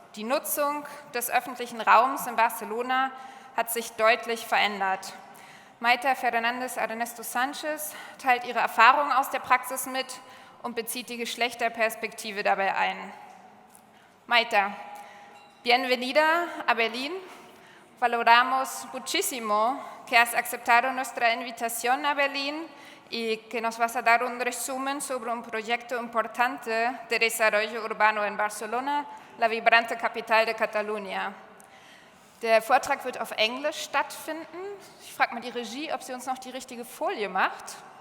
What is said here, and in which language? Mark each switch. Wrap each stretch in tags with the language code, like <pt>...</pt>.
<de>Die Nutzung des öffentlichen Raums in Barcelona hat sich deutlich verändert. Maíta Fernández Armesto teilt ihre Erfahrung aus der Praxis mit und bezieht die Geschlechterperspektive dabei ein.</de> <es>Maíta, bienvenida a Berlin. Valoramos muchísimo que has aceptado nuestra invitación a Berlín y que nos vas a dar un resumen sobre un proyecto importante de desarrollo urbano en Barcelona, la vibrante capital de Catalunya.</es> <de>Der Vortrag wird auf Englisch stattfinden. Ich frage mal die Regie, ob sie uns noch die richtige Folie macht.</de>